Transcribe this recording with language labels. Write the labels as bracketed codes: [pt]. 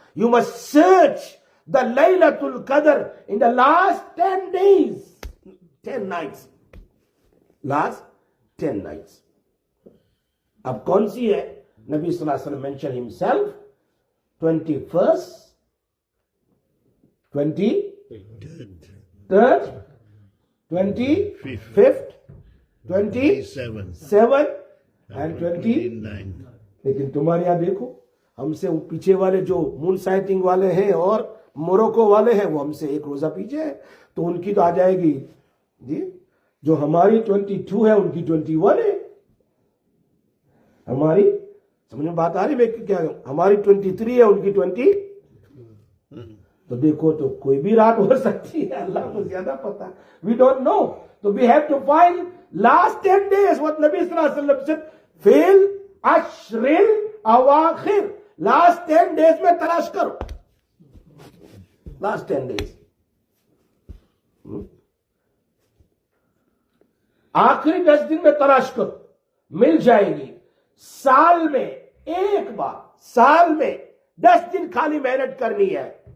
[en] You must search the Laylatul Qadr in the last 10 days. 10 nights. Last 10 nights. [ur] اب کون سی ہے؟ نبی صلی اللہ علیہ وسلم [en] mentioned himself 21st, 23rd, 25th, 27th and 29. [ur] لیکن تمہارے یہاں دیکھو ہم سے پیچھے والے جو مون سائٹنگ والے ہیں اور موروکو والے ہیں وہ ہم سے ایک روزہ پیچھے ہے, تو ان کی تو آ جائے گی جی, جو ہماری 22 ہے ان کی 21 ہے. ہماری سمجھ میں بات آ رہی ہے کیا؟ ہماری 23 ہے ان کی 20. تو دیکھو تو کوئی بھی رات ہو سکتی ہے, اللہ کو زیادہ پتا. [en] We don't know. So we have to find last 10 days what Nabi Sallallahu Alaihi Wasallam said. [ar] Fil ashril awakhir. [en] Last 10 days [ur] میں تلاش کرو. [en] Last 10 days. [ur] آخری 10 دن میں تلاش کرو, مل جائے گی. سال میں ایک بار, سال میں 10 دن خالی محنت کرنی ہے.